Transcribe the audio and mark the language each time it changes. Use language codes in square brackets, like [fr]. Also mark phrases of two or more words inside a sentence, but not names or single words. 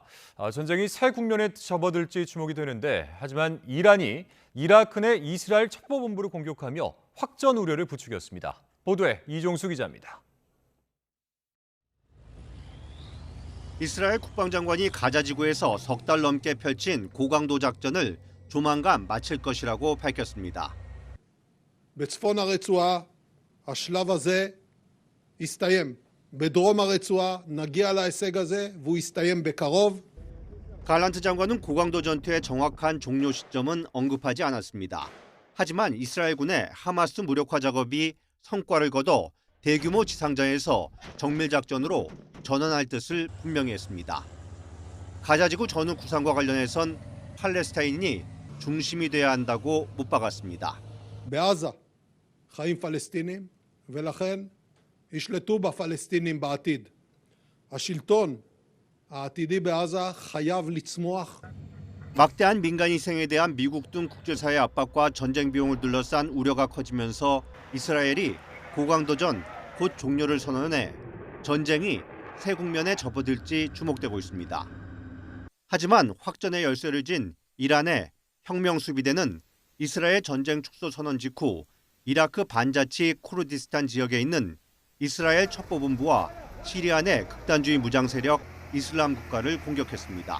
[ko] 전쟁이 새 국면에 접어들지 주목이 되는데 하지만 이란이 이라크 내 이스라엘 첩보본부를 공격하며 확전 우려를 부추겼습니다. 보도에 이종수 기자입니다. 이스라엘 국방장관이 가자 지구에서 석 달 넘게 펼친 고강도 작전을 조만간 마칠 것이라고 밝혔습니다. [he] בצפון הרצועה השלב הזה יסתיים. בדרום הרצועה נגיע להישג הזה והוא יסתיים בקרוב. [ko] 갈란트 장관은 고강도 전투의 정확한 종료 시점은 언급하지 않았습니다. 하지만 이스라엘군의 하마스 무력화 작업이 성과를 거둬 대규모 지상전에서 정밀작전으로 전환할 뜻을 분명히 했습니다. 가자지구 전후 구상과 관련해선 팔레스타인이 중심이 돼야 한다고 못 박았습니다. [he] בעזה חיים פלסטינים ולכן ישלטו בפלסטינים בעתיד. השלטון העתידי בעזה חייב לצמוח. [ko] 막대한 민간 희생에 대한 미국 등 국제사회 압박과 전쟁 비용을 둘러싼 우려가 커지면서 이스라엘이 고강도전 곧 종료를 선언해 전쟁이 새 국면에 접어들지 주목되고 있습니다. 하지만 확전의 열쇠를 쥔 이란의 혁명 수비대는 이스라엘 전쟁 축소 선언 직후 이라크 반자치 쿠르디스탄 지역에 있는 이스라엘 첩보본부와 시리아 내 극단주의 무장 세력 이슬람 국가를 공격했습니다.